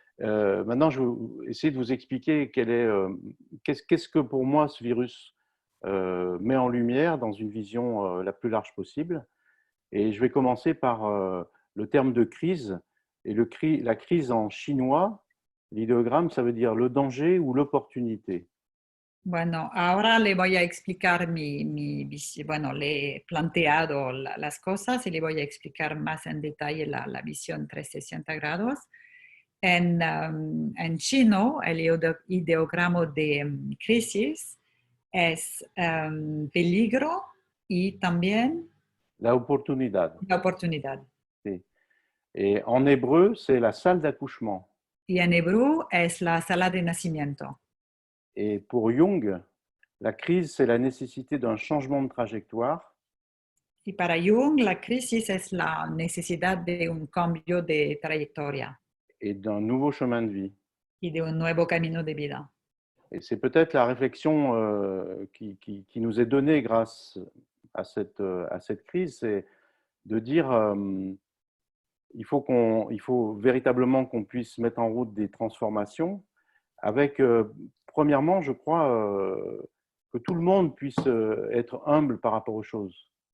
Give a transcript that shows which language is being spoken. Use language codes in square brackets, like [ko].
[fr] Maintenant, je vais essayer de vous expliquer qu'est-ce que pour moi ce virus met en lumière dans une vision la plus large possible. Et je vais commencer par le terme de crise. Et la crise en chinois, l'idéogramme, ça veut dire le danger ou l'opportunité. [es] Bueno, ahora le voy a explicar bueno, le he planteado las cosas y le voy a explicar más en detalle la visión 360 grados. En chino, el ideograma de crisis es peligro y también la oportunidad. La oportunidad. Sí. [fr] Et en hébreu, c'est la salle d'accouchement. [es] Y en hebreo es la sala de nacimiento. [fr] Et pour Jung, la crise, c'est la nécessité d'un changement de trajectoire. [es] Y para Jung, la crisis es la necesidad de un cambio de trayectoria. [fr] Et d'un nouveau chemin de vie. [es] Y de un nuevo camino de vida. [fr] Et c'est peut-être la réflexion qui nous est donnée grâce à cette crise, c'est de dire il faut véritablement qu'on puisse mettre en route des transformations, avec, premièrement, je crois, que tout le monde puisse être humble par rapport aux choses.